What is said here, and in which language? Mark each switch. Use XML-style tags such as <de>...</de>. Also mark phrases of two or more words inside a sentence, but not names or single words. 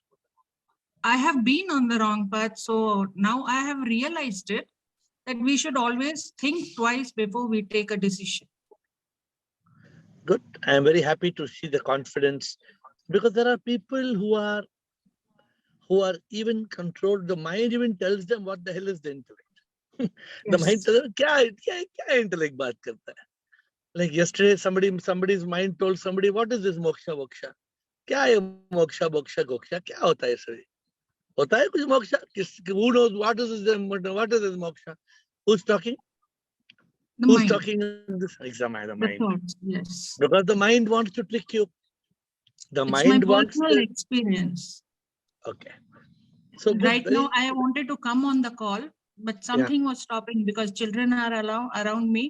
<en>I have been on the wrong path. So now I have realized it, that we should always think twice before we take a decision. Good. I am very happy to see the confidence, because there are people who are even controlled. The mind even tells them what the hell is the intellect. The mind tells them,</en> <hi>kya intellect baat karta hai?</hi> <en>Like yesterday, somebody's mind told somebody, what is this moksha?</en> <hi>Kya hai moksha, goksha? Kya hota hai sir? Hota hai kuch moksha?</hi> <en>Who knows what is this moksha? Who's talking? Who's talking in this exam? The mind. Yes. Because the mind wants to trick you. The it's mind my wants personal experience. Okay. So right now, I wanted to come on the call, but something was stopping because children are around me.</en>